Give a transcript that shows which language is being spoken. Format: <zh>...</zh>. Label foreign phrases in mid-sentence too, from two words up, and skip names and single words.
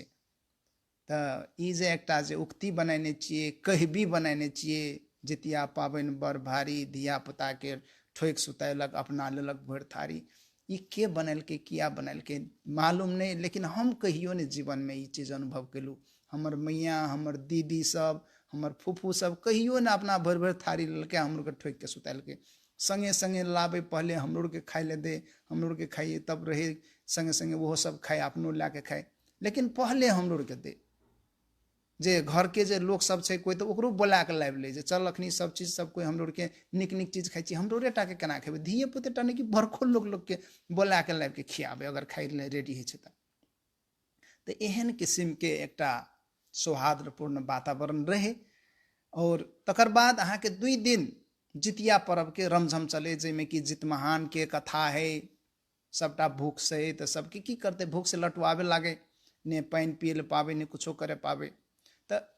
<mai>तो ई जे एकटा जे उक्ति बनेने छियै, कहबी बनेने छियै, जितिया पाबनि बड़ भारी, धिया पुता के ठोक सुतैलक, अपना लेलक भरि थारी, ई के बनैलकै, किया बनैलकै मालूम नहीं, लेकिन हम कहियो नहीं जीवन में ई चीज अनुभव केलू। हमर मैया, हमर दीदी सब, हमर फूफू सब कहियो ना अपना भरि भरि थारी लेलकै, हम लोग के ठोक के सुतैलकै। संगे संगे लाबे, पहले हम लोग के खाए ले दे, हम लोग के खाइए, तब रहे संगे संगे वो सब खाए, अपनो ला के खाए, लेकिन पहले हम लोग के दे। जे घर के जे लोग सब छै कोई, तो ओकरो बोला के लाबि ले, जे चल अखनी सब चीज सब कोई हम लोग के निक निक चीज खाइ छी, हम लोग टा के केना खेबै, धिये पुते टा नहीं कि बड़को लोग के बोला के लाबि के खियाबे, अगर खाइ ले रेडी है छै तो एहन किस्म के एकटा सौहार्दपूर्ण वातावरण रहे। और तकर बाद अहाँ के 2 दिन जितिया पर्व के रमझम चले, जैमे कि जितमहान के कथा है, सबटा भूख से, तो सबके की करते, भूख से लटवावे लागे, ने पानि पिए ले पावे, ने कुछो करे पावे।</mai>